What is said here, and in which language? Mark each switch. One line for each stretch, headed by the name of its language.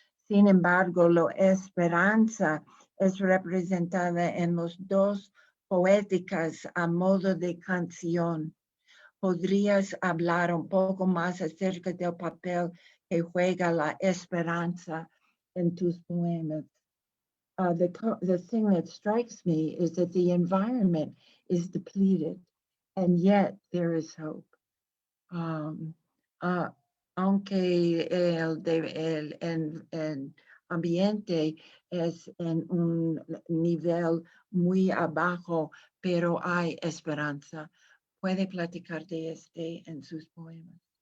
Spanish: Sin embargo, la esperanza es representada en los dos poéticas a modo de canción. ¿Podrías hablar un poco más acerca del papel que juega la esperanza en tus poemas?
English: The thing that strikes me is that the environment is depleted, and yet there is hope.
Spanish: Aunque el ambiente es en un nivel muy abajo, pero hay esperanza. ¿Puede platicar de este en sus poemas?